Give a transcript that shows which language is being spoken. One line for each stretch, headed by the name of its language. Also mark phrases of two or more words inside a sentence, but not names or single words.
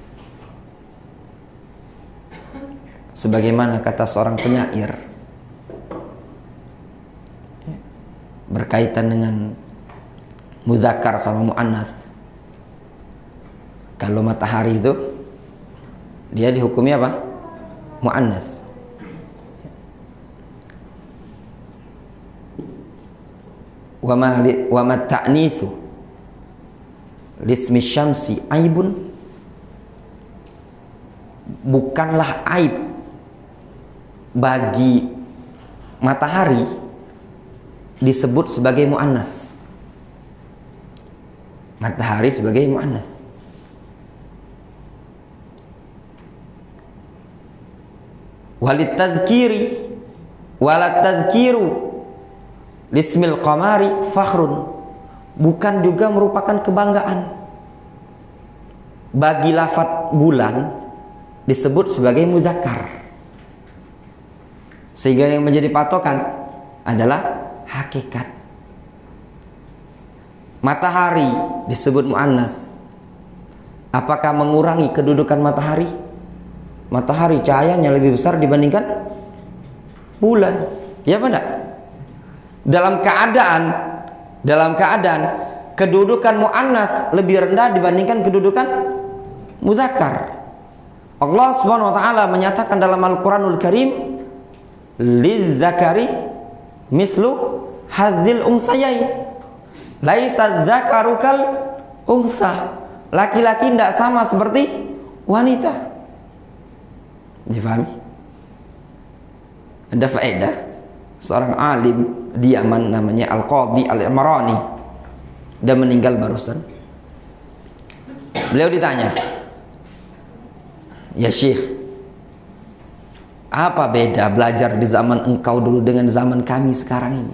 Indonesian: Sebagaimana kata seorang penyair berkaitan dengan mudzakkar sama muannats. Kalau matahari itu dia dihukumi apa? Muannats.
Arabic: وما التأنيث لاسم الشمس عيب,
Indonesian: bukanlah aib bagi matahari disebut sebagai muannats. Matahari sebagai muannats.
Arabic: ولا التذكير ولا التذكير لاسم القمر فخر,
Indonesian: bukan juga merupakan kebanggaan bagi lafaz bulan disebut sebagai mudzakkar. Sehingga yang menjadi patokan adalah hakikat. Matahari disebut muannats, apakah mengurangi kedudukan matahari? Matahari cahayanya lebih besar dibandingkan bulan, ya apa enggak? Dalam keadaan kedudukan muannats lebih rendah dibandingkan kedudukan mudzakkar. Allah
Arabic: سبحانه وتعالى
Indonesian: menyatakan dalam Al-Qur'anul Karim,
Arabic: للذكر مثل حظ الأنثيين ليس الذكر كالأنثى.
Indonesian: laki-laki tidak sama seperti wanita. Difahami? Ada faedah. Seorang alim di Yaman namanya Al-Qadhi Al-Imrani, dia meninggal barusan. Beliau ditanya, "Ya Syekh, apa beda belajar di zaman engkau dulu dengan zaman kami sekarang ini?"